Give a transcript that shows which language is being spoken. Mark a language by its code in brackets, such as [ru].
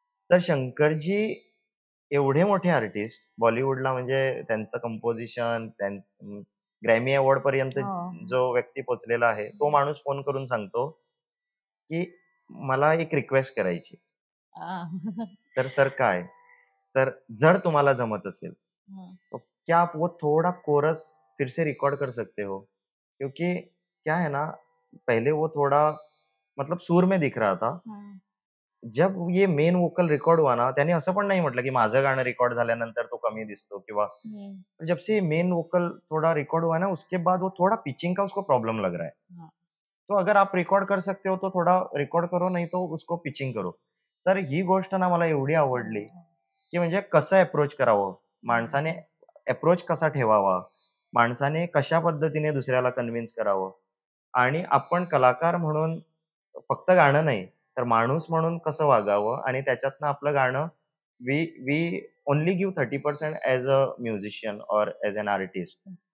[mr] तर शंकरजी एवढे मोठे आर्टिस्ट बॉलिवूडला म्हणजे त्यांचं कंपोजिशन ग्रॅमी अवॉर्ड पर्यंत जो व्यक्ती पोचलेला आहे तो माणूस फोन करून सांगतो की मला एक रिक्वेस्ट करायची. तर सर काय? तर जर तुम्हाला जमत असेल [hi] तो क्या आप वो थोड़ा कोरस फिर से रिकॉर्ड कर सकते हो? क्योंकि क्या है ना, पहले वो थोड़ा मतलब सूर में दिख रहा था. जब ये मेन वोकल रिकॉर्ड हुआ ना, [mr] त्याने असं पण नाही म्हटलं की माझं गाणं रिकॉर्ड झाल्यानंतर तो कमी दिसतो किंवा [hi] जब से मेन वोकल थोड़ा रिकॉर्ड हुआ ना, उसके बाद वो थोड़ा पिचिंग का उसको प्रॉब्लम लग रहा है. तो अगर आप रिकॉर्ड कर सकते हो तो थोड़ा रिकॉर्ड करो, [mr] नाही तो [hi] उसको पिचिंग करो. [mr] तर ही गोष्ट ना मला एवढी आवडली की म्हणजे कसं अप्रोच करावं, माणसाने अप्रोच कसा ठेवावा, माणसाने कशा पद्धतीने दुसऱ्याला कन्व्हिन्स करावं आणि आपण कलाकार म्हणून फक्त गाणं नाही तर माणूस म्हणून कसं वागावं आणि त्याच्यातनं आपलं गाणं [en] We we only give 30% as a musician or as an artist.